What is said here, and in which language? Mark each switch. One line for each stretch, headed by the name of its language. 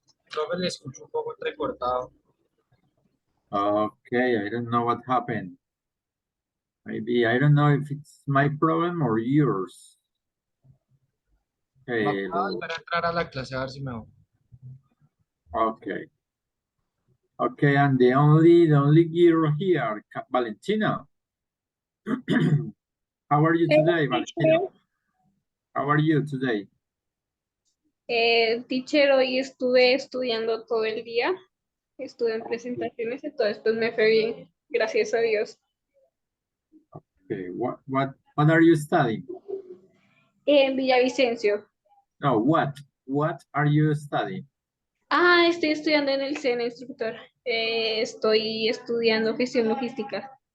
Spanish: Profe, le escucho un poco entrecortado.
English: Okay, I don't know what happened. Maybe, I don't know if it's my problem or yours. Okay,
Spanish: Voy a volver a entrar a la clase a ver si me voy.
English: okay. Okay, and the only girl here, Valentina. How are you today, Valentina? How are you today?
Spanish: Teacher, hoy estuve estudiando todo el día, estuve en presentaciones, entonces pues me fue bien, gracias a Dios.
English: Okay, what are you studying?
Spanish: En Villavicencio.
English: No, what are you studying?
Spanish: Estoy estudiando en el SENA, instructor. Estoy estudiando gestión logística.